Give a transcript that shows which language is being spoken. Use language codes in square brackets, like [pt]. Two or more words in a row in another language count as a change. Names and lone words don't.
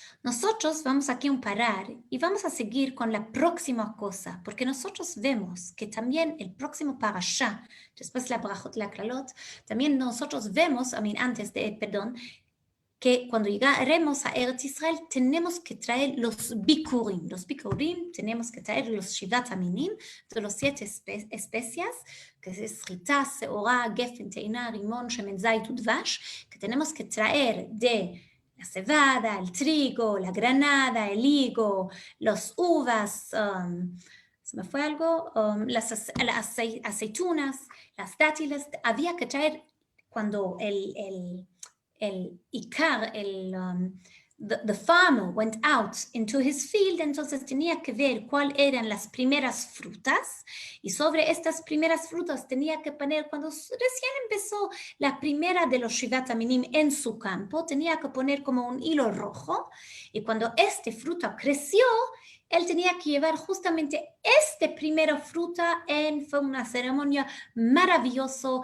[es] Nosotros vamos aquí a parar y vamos a seguir con la próxima cosa, porque nosotros vemos que también el próximo parashá, después la brajot, la klalot, también nosotros vemos, perdón, que cuando llegaremos a Eretz Israel tenemos que traer los bikurim. Los bikurim tenemos que traer los [he] שבעת המינים, [es] de los 7 especias, que es [he] חיטה, שעורה, גפן, תאנה, רימון, שמן זית, ודבש, [es] que tenemos que traer de la cebada, el trigo, la granada, el higo, los uvas, ¿se me fue algo? Las aceitunas, las dátiles. Había que traer cuando el Ikar, [en] the farmer went out into his field, [es] entonces tenía que ver cuáles eran las primeras frutas, y sobre estas primeras frutas tenía que poner, cuando recién empezó la primera de los [he] שבעת המינים [es] en su campo, tenía que poner como un hilo rojo, y cuando este fruta creció, él tenía que llevar justamente esta primera fruta fue una ceremonia maravillosa.